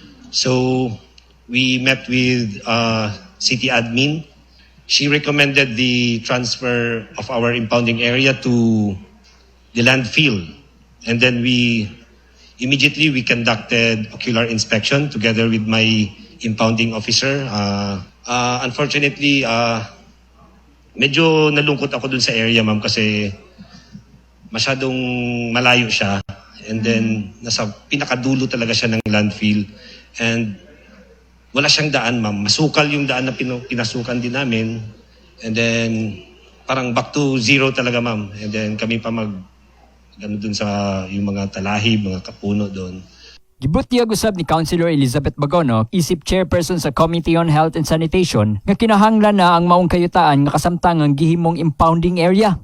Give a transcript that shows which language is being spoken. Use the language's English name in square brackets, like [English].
[English] So we met with city admin. She recommended the transfer of our impounding area to the landfill, and then we immediately conducted ocular inspection together with my impounding officer. Unfortunately, [Filipino] medyo nalungkot ako dun sa area, ma'am, kasi masyadong malayo siya. And then, nasa pinakadulo talaga siya ng landfill. And wala siyang daan, ma'am. Masukal yung daan na pinasukan din namin. And then, parang [English] back to zero [Filipino] talaga, ma'am. And then, kami pa gano dun sa yung mga talahib, mga kapuno doon. [Cebuano] Gibutyag usab ni Councilor Elizabeth Bagono, isip chairperson sa Committee on Health and Sanitation, nga kinahanglan na ang maong kayutaan nga kasamtang ang gihimong impounding area.